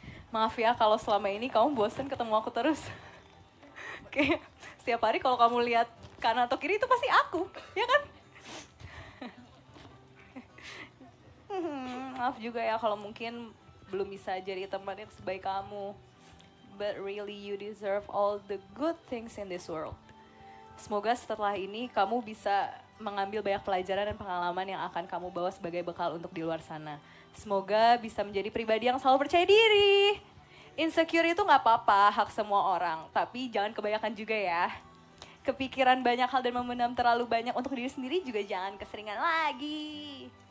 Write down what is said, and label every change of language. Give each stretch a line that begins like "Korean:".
Indonesian: Maaf ya kalau selama ini kamu bosan ketemu aku terus. Oke, setiap hari kalau kamu lihat kanan atau kiri itu pasti aku, ya kan? Maaf juga ya kalau mungkin belum bisa jadi teman yang sebaik kamu.
English: But really you deserve all the good things in this world.
Indonesian: Semoga setelah ini kamu bisa mengambil banyak pelajaran dan pengalaman yang akan kamu bawa sebagai bekal untuk di luar sana. Semoga bisa menjadi pribadi yang selalu percaya diri. Insecure itu nggak apa-apa, hak semua orang. Tapi jangan kebanyakan juga ya. Kepikiran banyak hal dan memendam terlalu banyak untuk diri sendiri juga jangan keseringan lagi.